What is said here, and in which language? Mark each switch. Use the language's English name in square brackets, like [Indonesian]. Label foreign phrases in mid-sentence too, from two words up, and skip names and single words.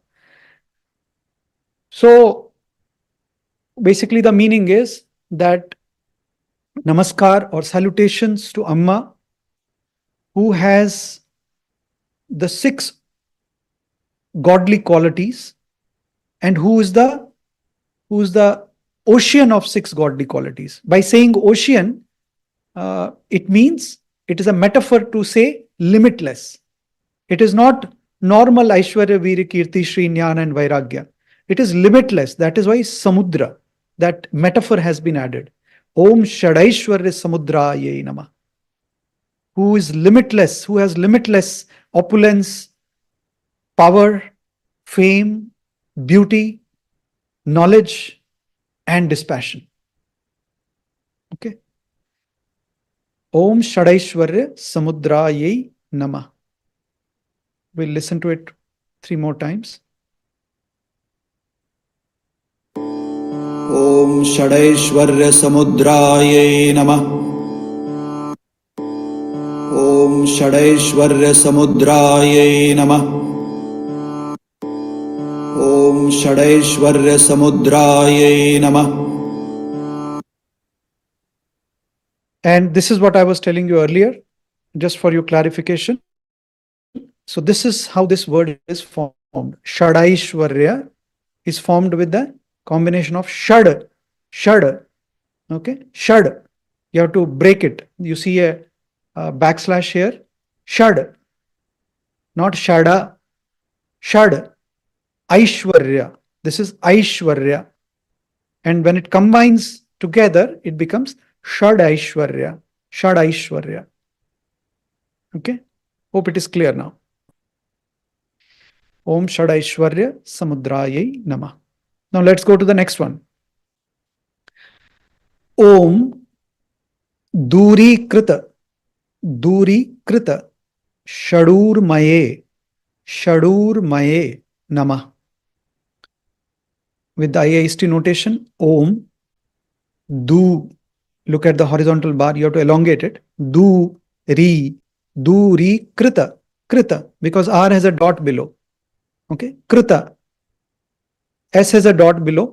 [English] So basically the meaning is that namaskar or salutations to Amma, who has the 6 godly qualities and who is the ocean of 6 godly qualities. By saying ocean, it means it is a metaphor to say limitless. It is not normal Aishwarya, Virya, Kirti, Shri, Jnana and Vairagya. It is limitless. That is why Samudra, that metaphor has been added. [Sanskrit] Om ṣaḍaiśvarya-samudrāyai namaḥ. [English] Who is limitless, who has limitless opulence, power, fame, beauty, knowledge, and dispassion. Okay. [Sanskrit] Om ṣaḍaiśvarya-samudrāyai namaḥ. [English] We'll listen to it 3 more times. [Sanskrit] Om ṣaḍaiśvarya-samudrāyai namaḥ. Om ṣaḍaiśvarya-samudrāyai namaḥ. Om ṣaḍaiśvarya-samudrāyai namaḥ. [English] And this is what I was telling you earlier, just for your clarification. So this is how this word is formed. ṣaḍaiśvarya is formed with the combination of shad. Okay, shad. You have to break it. You see a backslash here. Shad, not shada. Shad. Aishwarya. This is Aishwarya. And when it combines together, it becomes ṣaḍaiśvarya. ṣaḍaiśvarya. Okay. Hope it is clear now. [Sanskrit] Om ṣaḍaiśvarya-samudrāyai namaḥ. [English] Now let's go to the next one. [Sanskrit] Om dūrīkṛta-ṣaḍūrmaye namaḥ. [English] With the IIST notation, Om, look at the horizontal bar, you have to elongate it. Dūrīkṛta, because R has a dot below. Okay, krita. S has a dot below.